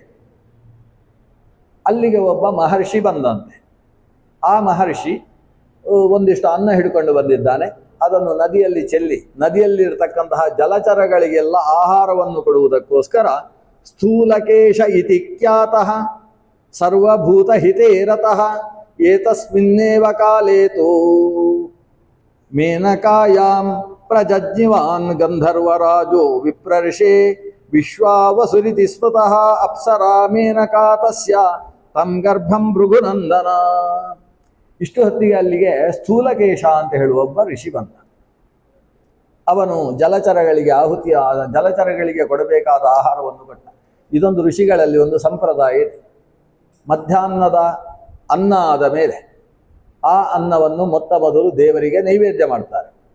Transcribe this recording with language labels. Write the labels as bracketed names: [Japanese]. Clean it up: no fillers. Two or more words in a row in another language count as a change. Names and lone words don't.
[Kannada] ಅಲ್ಲಿಗೆ ಒಬ್ಬ ಮಹರ್ಷಿ ಬಂದಂತೆ. ಆ ಮಹರ್ಷಿ ಒಂದಿಷ್ಟು ಅನ್ನ ಹಿಡ್ಕೊಂಡು ಬಂದಿದ್ದಾನೆ. ಅದನ್ನು ನದಿಯಲ್ಲಿ ಚೆಲ್ಲಿ ನದಿಯಲ್ಲಿರ್ತಕ್ಕಂತಹ ಜಲಚರಗಳಿಗೆಲ್ಲ ಆಹಾರವನ್ನು ಕೊಡುವುದಕ್ಕೋಸ್ಕರ [Sanskrit] ಸ್ಥೂಲಕೇಶ ಇತಿ ಖ್ಯಾತಃ ಸರ್ವಭೂತ ಹಿತೇರತಃ ಏತಸ್ಮಿನ್ನೇವ ಕಾಲೇತೋ ಮೇನಕಾಯಾಂ ಪ್ರಜಜ್ಞಿವಾನ್ ಗಂಧರ್ವರಾಜೋ ವಿಪ್ರರ್ಷೆ ವಿಶ್ವಾವಸುರಿತಿ ಸ್ಮೃತಃ ಅಪ್ಸರಾ ಮೇನಕಾ ತಸ್ಯ ತಂ ಗರ್ಭಂ ಭೃಗುನಂದನ. [Kannada] ಇಷ್ಟು ಹೊತ್ತಿಗೆ ಅಲ್ಲಿಗೆ ಸ್ಥೂಲಕೇಶ ಅಂತ ಹೇಳುವ ಒಬ್ಬ ಋಷಿ ಬಂದ. ಅವನು ಜಲಚರಗಳಿಗೆ ಜಲಚರಗಳಿಗೆ ಕೊಡಬೇಕಾದ ಆಹಾರವನ್ನು ಕೊಟ್ಟ. ಇದೊಂದು ಋಷಿಗಳಲ್ಲಿ ಒಂದು ಸಂಪ್ರದಾಯ ಇದೆ. ಮಧ್ಯಾಹ್ನದ ಅನ್ನ ಆದ ಮೇಲೆ ಆ ಅನ್ನವನ್ನು ಮೊತ್ತ ಮೊದಲು ದೇವರಿಗೆ ನೈವೇದ್ಯ ಮಾಡ್ತಾರೆ.